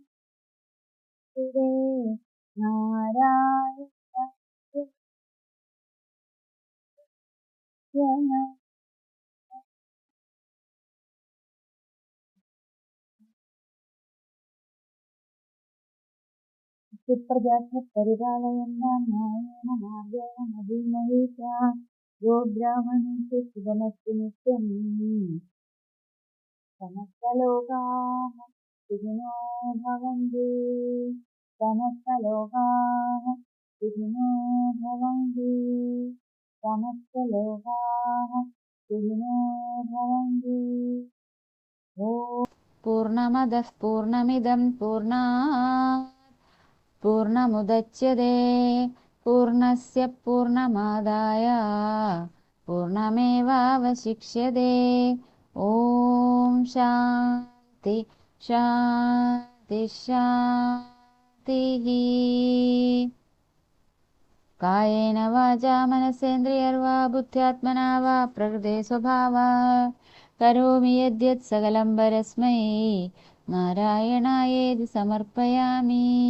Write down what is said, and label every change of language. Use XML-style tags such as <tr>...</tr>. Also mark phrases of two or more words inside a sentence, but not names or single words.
<sa>നാരായണ പരിപാലയന്താം ന്യായേന മാർഗേണ മധീമഹീശ യോ ബ്രാഹ്മണേഷു ശുഭമസ്തു നിത്യം. സമസ്തലോകാഃ സുഖിനോ ഭവന്തു. സമസ്തലോകാഃ സുഖിനോ ഭവന്തു. സമസ്തലോകാഃ സുഖിനോ ഭവന്തു. പൂർണ്ണമദഃ പൂർണ്ണമിദം പൂർണ്ണാത് പൂർണ്ണമുദച്യതേ പൂർണ്ണസ്യ പൂർണ്ണമാദായ പൂർണ്ണമേവാവശിഷ്യതേ. ഓം ശാന്തി ശാന്തി ശാന്തി. കായേന വാചാ മനസേന്ദ്രിയർവാ ബുദ്ധ്യാത്മനാ വാ പ്രകൃതേ സ്വഭാവാത് കരോമി യദ്യത് സകലം പരസ്മൈ നാരായണായേതി സമർപ്പയാമി.</sa>